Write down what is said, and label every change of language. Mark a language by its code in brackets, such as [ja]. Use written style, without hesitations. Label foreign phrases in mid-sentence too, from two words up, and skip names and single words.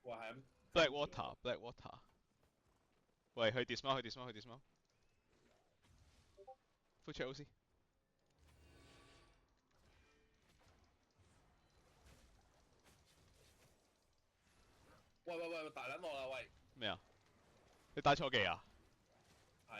[yue] 緊。 [en] Black water。 [yue] 喂，去 dismount 去 dismount 去 dismount。 [en] full check OC。 [yue] 喂，大撚我啦喂！咩啊？你打錯技啊？係啊。